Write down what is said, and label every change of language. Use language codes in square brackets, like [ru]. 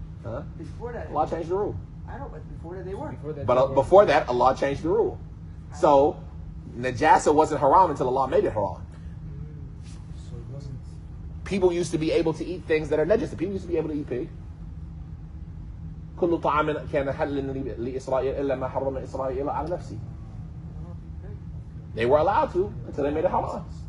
[en] Huh? Before that. Allah changed the rule. I know, but before that they were. But before that, Allah changed the rule. So, najasa wasn't haram until Allah made it haram. So it wasn't. People used to be able to eat things that are najasa. People used to be able to eat pig. [ar] كل طعام كان حلا لإسرائيل إلا ما حرم إسرائيل على نفسه. [en] They were allowed to until they made it haram.